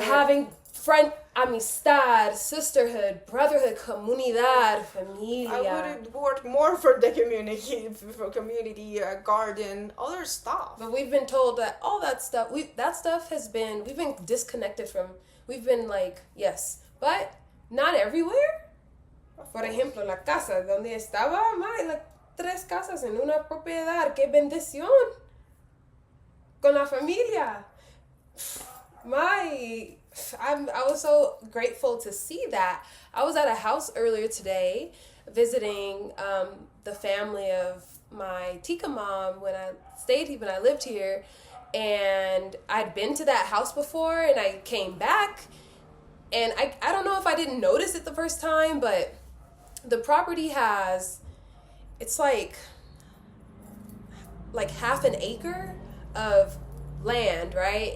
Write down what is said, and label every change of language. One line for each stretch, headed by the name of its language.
English: having amistad, sisterhood, brotherhood, comunidad, familia. I would work more for the community, garden, other stuff. But we've been told that all that stuff, we've been disconnected from. We've been like, yes, but not everywhere.
Spanish: Por ejemplo, la casa donde estaba, like 3 casas en una propiedad. ¡Qué bendición! Con la familia.
English: I was so grateful to see that. I was at a house earlier today visiting the family of my Tika mom when I lived here, and I'd been to that house before, and I came back, and I don't know if I didn't notice it the first time, but the property it's like half an acre of land, right?